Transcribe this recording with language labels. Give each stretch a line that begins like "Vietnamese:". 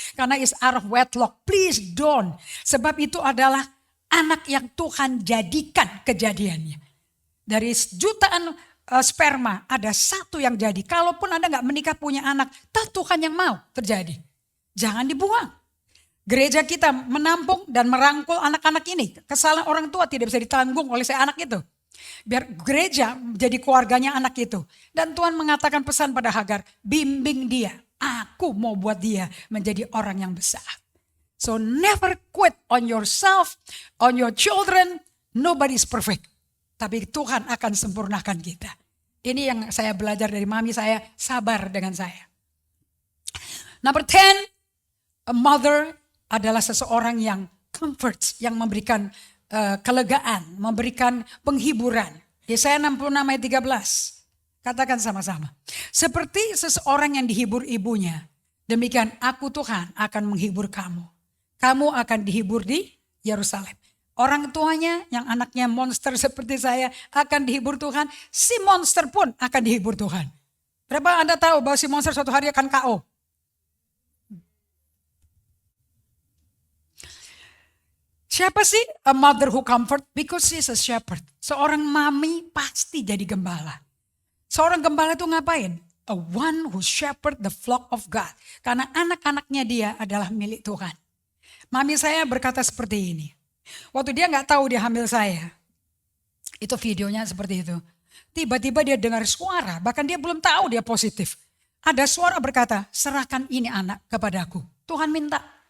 Indonesian: Karena
English: is out of wedlock, please don't.
Indonesian: Sebab itu adalah anak yang Tuhan jadikan kejadiannya. Dari jutaan sperma ada satu yang jadi. Kalaupun Anda gak menikah punya anak, Tuhan yang mau terjadi. Jangan dibuang. Gereja kita menampung dan merangkul anak-anak ini. Kesalahan orang tua tidak bisa ditanggung oleh si anak itu. Biar gereja jadi keluarganya anak itu. Dan Tuhan mengatakan pesan pada Hagar, bimbing dia. Aku mau buat dia menjadi orang yang besar.
English: So never quit on yourself, on your children. Nobody is perfect.
Indonesian: Tapi Tuhan akan sempurnakan kita. Ini yang saya belajar dari mami saya, sabar dengan saya.
English: Number 10, a mother
Indonesian: adalah seseorang yang
English: comforts,
Indonesian: yang memberikan kelegaan, memberikan penghiburan. Yesaya 66 ayat 13. Katakan sama-sama. Seperti seseorang yang dihibur ibunya, demikian aku Tuhan akan menghibur kamu. Kamu akan dihibur di Yerusalem. Orang tuanya yang anaknya monster seperti saya akan dihibur Tuhan. Si monster pun akan dihibur Tuhan. Berapa Anda tahu bahwa si monster suatu hari akan KO? Siapa sih
English: a mother who comfort? Because she's a shepherd.
Indonesian: Seorang mami pasti jadi gembala. Seorang gembala itu ngapain?
English: A one who shepherd the flock of God.
Indonesian: Karena anak-anaknya dia adalah milik Tuhan. Mami saya berkata seperti ini. Waktu dia gak tahu dia hamil saya. Itu videonya seperti itu. Tiba-tiba dia dengar suara. Bahkan dia belum tahu dia positif. Ada suara berkata, serahkan ini anak kepadaku. Tuhan minta.